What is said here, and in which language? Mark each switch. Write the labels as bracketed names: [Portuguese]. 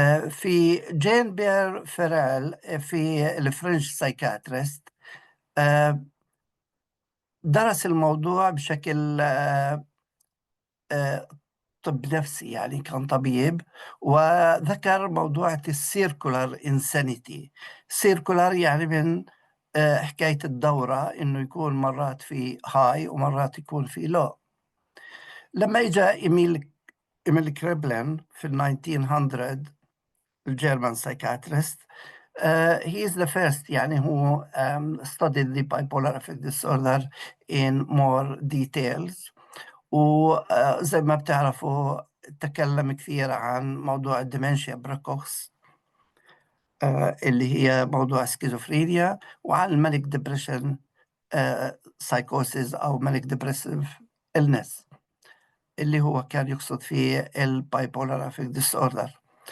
[Arabic] في جين بير فيرال، في الفرنش سايكاتريست، درس الموضوع بشكل آه، طب نفسي، يعني كان طبيب، وذكر موضوع السيركولار انسانيتي. سيركولار يعني من حكاية الدورة، إنه يكون مرات في هاي ومرات يكون في لو. لما إجا إيميل كريبلين في 1900، الجيرمان سايكاتريست، [English] he is the first يعني who studied the bipolar affective disorder in more details. [Arabic] وزي ما بتعرفوا تكلم كثير عن موضوع الديمنشيا بريكوكس، اللي هي موضوع سكيزوفرينيا، وعن المانيك ديبريشن سايكوسيس أو مانيك ديبريسيف إلنس، اللي هو كان يقصد فيه البايبولار افكت ديس اوردر.